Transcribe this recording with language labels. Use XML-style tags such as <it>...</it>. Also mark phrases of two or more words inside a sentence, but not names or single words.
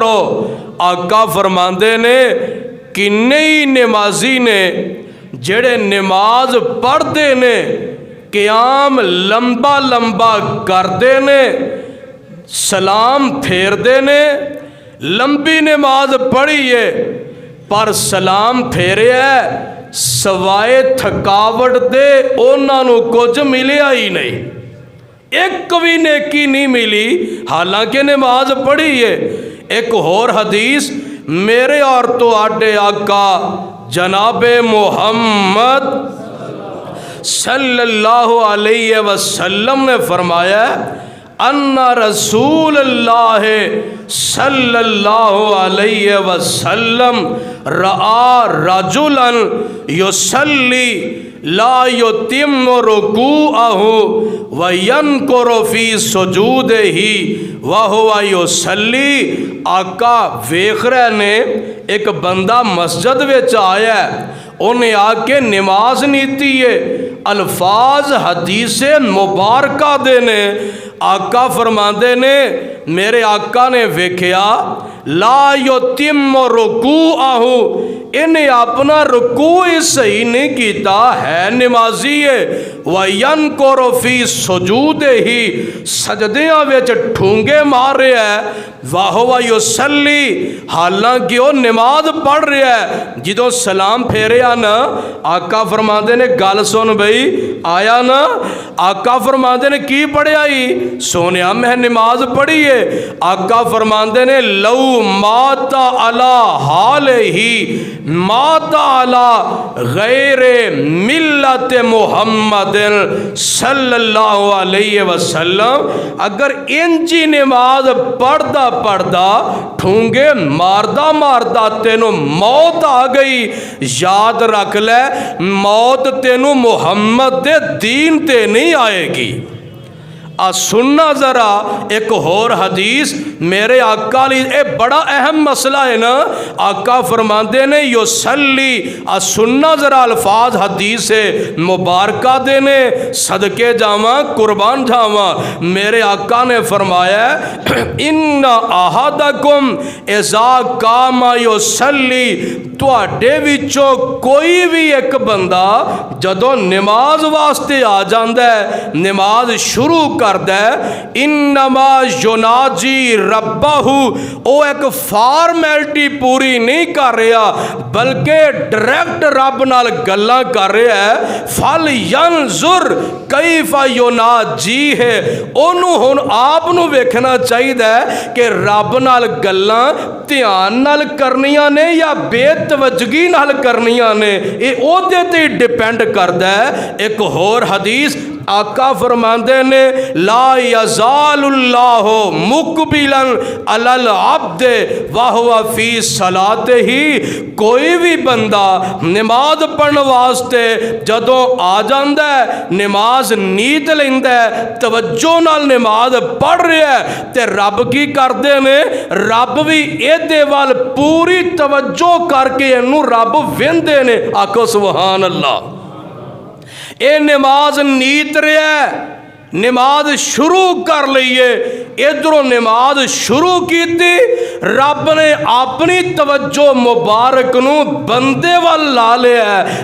<pa>آقا فرماندے نے کہ نئی نمازی نے جڑے نماز پڑھتے نے قیام لمبا لمبا کرتے نے سلام پھیردے نے لمبی نماز پڑھی ہے پر سلام پھیرے ہے سوائے تھکاوٹ دے انہاں نو کچھ ملیا ہی نہیں، ایک بھی نیکی نہیں ملی حالانکہ نماز پڑھی ہے۔ ایک اور حدیث میرے اور تو آڈے آقا جناب محمد</pa> <ar>صلی اللہ علیہ وسلم</ar> <pa>نے فرمایا</pa> <ar>ان رسول اللہ صلی اللہ علیہ وسلم رآ رجلا یصلی لا یتم رکوعہ وینکر فی سجودہ وہو یصلی۔</ar> <pa>آقا ویکھ رہے نے ایک بندہ مسجد وچ آیا ہے، انہیں آ کے نماز نیتی ہے، الفاظ حدیث مبارکہ دینے۔ آقا فرماندے نے میرے آقا نے ویکھیا</pa> <ar>لا یتم رکوعہ،</ar> <pa>انہیں اپنا رکوع صحیح نہیں کیتا ہے، نمازی ہے،</pa> <ar>وَيَنْكُرُ فِي سُجُودِهِ</ar> <pa>سجدیاں وچ ٹھونگے مار رہا ہے،</pa> <ar>وَهُوَ يُصَلِّي</ar> <pa>حالانکہ وہ نماز پڑھ رہا ہے۔ جدوں سلام پھیریا نا آقا فرماندے نے گل سن بھئی آیا نا، آقا فرماندے نے کی پڑھیا ہی؟ سونیا میں نماز پڑھی ہے۔ آقا فرماندے نے</pa> <ar>لو مات علی حالہ مات علی غیر ملت محمد صلی اللہ علیہ وسلم،</ar> <pa>اگر انجی نماز پڑھدا پڑھدا ٹھونگے ماردہ ماردہ تینوں موت آ گئی، یاد رکھ لے موت تینوں محمد دے دین تے نہیں آئے گی۔ سننا ذرا ایک اور حدیث میرے آقا لی، اے بڑا اہم مسئلہ ہے نا۔ آقا فرماندے نے یصلی، سننا ذرا الفاظ حدیث مبارکہ دینے، صدقے جاواں قربان جاواں۔ میرے آقا نے فرمایا</pa> <ar>ان احدکم اذا قام یصلی،</ar> <pa>تواڈے وچوں کوئی بھی ایک بندہ جدوں نماز واسطے آ جاندا ہے، نماز شروع کردا ہے،</pa> <ar>انما یناجی ربہ،</ar> <pa>او ایک فارمیلٹی پوری نہیں کر رہا بلکہ ڈائریکٹ رب نال گلاں کر رہا ہے۔</pa> <ar>فَلْيَنْظُرْ کیف یناجی</ar> <pa>ہے، انہوں ہن آپ نو ویکھنا چاہیے کہ رب نال گلاں دھیان نال کرنیاں نے یا بے توجگی نال کرنیاں نے، اے او دے تے ڈیپینڈ کردا ہے۔ ایک اور حدیث آقا فرماندے نے</pa> <ar>لا یزال اللہ مقبلا علی العبد وہو فی صلاتہ،</ar> <pa>کوئی بھی بندہ نماز پڑھن واسطے جدوں آ جاندا ہے، نماز نیت لیندا ہے، توجہ نال نماز پڑھ رہا ہے، تے رب کی کردے نے، رب بھی ایدے وال پوری توجہ کر کے انہوں رب ویندے نے۔</pa> <ar>آکھو سبحان اللہ۔</ar> <pa>اے نماز نیت رہا ہے، نماز شروع کر لئیے، ادھروں نماز شروع کی تھی، رب نے اپنی توجہ مبارک نو بندے وال لا لیا ہے۔</pa>